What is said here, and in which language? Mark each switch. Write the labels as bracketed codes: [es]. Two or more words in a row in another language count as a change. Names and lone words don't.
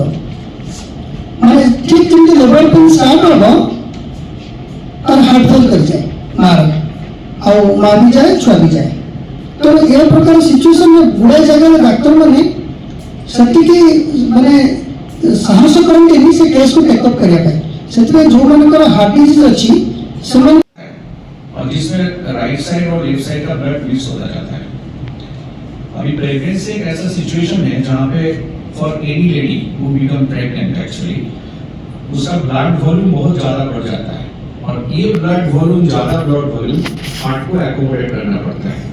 [or] ମାନେ ଠିକ୍ ଯେମିତି [en] labour pain start [or] ହେବ ତାର [en] heart fail [or] କରିଯାଏ ମାଆର, ଆଉ ମା ବି ଯାଏ, ଛୁଆ ବି ଯାଏ। ତେଣୁ ଏ ପ୍ରକାର ସିଚୁଏସନରେ ଗୁଡ଼ାଏ ଜାଗାରେ ଡାକ୍ତରମାନେ ସେତିକି ମାନେ ସାହସ କରନ୍ତିନି ସେ କେସ୍କୁ ଟେକଅପ୍ କରିବା ପାଇଁ। ସେଥିପାଇଁ ଯେଉଁମାନଙ୍କର [en] heart disease [or] ଅଛି ସେମାନେ [hi] और जिसमें [en] right side [hi] और [en] left side [hi] का [en] blood mix [hi] होता जाता है। अभी प्रेगनेंसी एक ऐसा सिचुएशन है जहाँ पे [en] for any lady who become pregnant [hi] एक्चुअली उसका [en] blood volume [hi] बहुत ज़्यादा बढ़ जाता है, और ये [en] blood volume [hi] ज़्यादा [en] blood volume heart [hi] को एकोमोडेट करना पड़ता है।